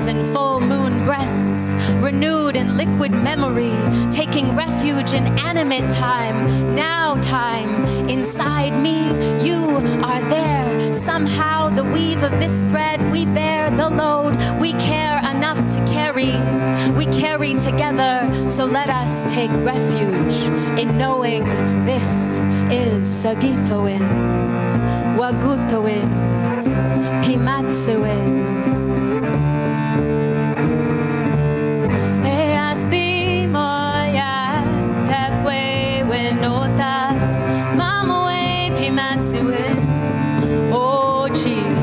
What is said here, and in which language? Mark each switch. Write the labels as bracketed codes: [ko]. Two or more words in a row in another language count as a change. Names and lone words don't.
[en] and full moon breasts, renewed in liquid memory, taking refuge in animate time, now time, inside me, you are there, somehow the weave of this thread, we bear the load, we care enough to carry, we carry together, so let us take refuge in knowing this is [cr] Sagitoin, Wagutoin, Pimatsuin. Easpi moya, Tepwe winota, Mamoe Pimatsuin, Ochi.